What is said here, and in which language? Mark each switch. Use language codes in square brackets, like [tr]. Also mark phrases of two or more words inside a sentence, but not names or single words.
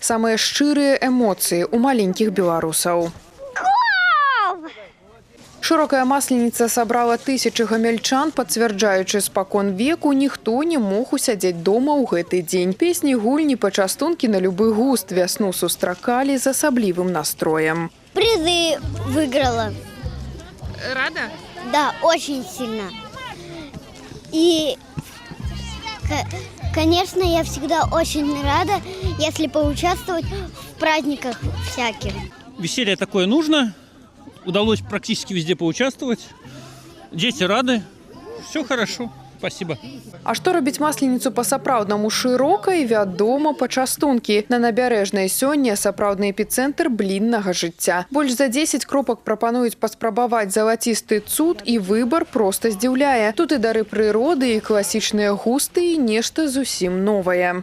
[be] Самыя шчырыя эмоцыі ў маленькіх беларусаў. Шырокая масленіца сабрала тысячы гамельчан, пацвярджаючы спакон веку, ніхто не мог усядзець дома ў гэты дзень. Песні, гульні, пачастункі на любы густ вясну сустракалі з асаблівым настроем. [ru] Призы выиграла. Рада? Да, очень сильно. И, конечно, я всегда очень рада, если поучаствовать в праздниках всяких. Веселье такое нужно. Удалось практически везде поучаствовать. Дети рады. Все хорошо. Спасибо. [be] А што робіць масленіцу па-сапраўднаму шырокай? Вядома, пачастункі. На набярэжнай сёння сапраўдны эпіцэнтр бліннага жыцця. Больш за 10 кропак прапануюць паспрабаваць залацісты цуд, і выбар проста здзіўляе. Тут і дары прыроды, і класічныя густы, і нешта зусім новае.